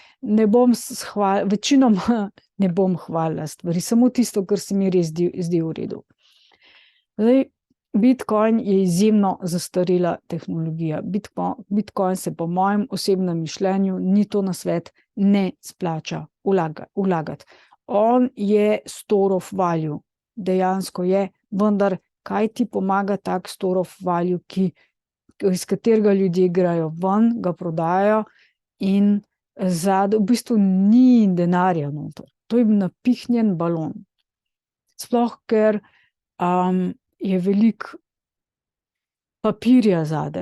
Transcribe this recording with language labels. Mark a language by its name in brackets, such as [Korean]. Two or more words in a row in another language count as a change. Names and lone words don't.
[Slovenian] Večinoma ne bom hvalila stvari, samo tisto, kar se mi res zdi v redu. Zdaj, Bitcoin je izjemno zastarela tehnologija. Bitcoin se po mojem osebnem mišljenju, ni to nasvet, ne splača vlagati. On je [English] store of value, [Slovenian] dejansko je, vendar kaj ti pomaga tak [English] store of value, [Slovenian] iz katerega ljudje igrajo ven, ga prodajajo in v bistvu ni denarja noter. To je napihnjen balon. Sploh, ker je veliko papirja zadaj.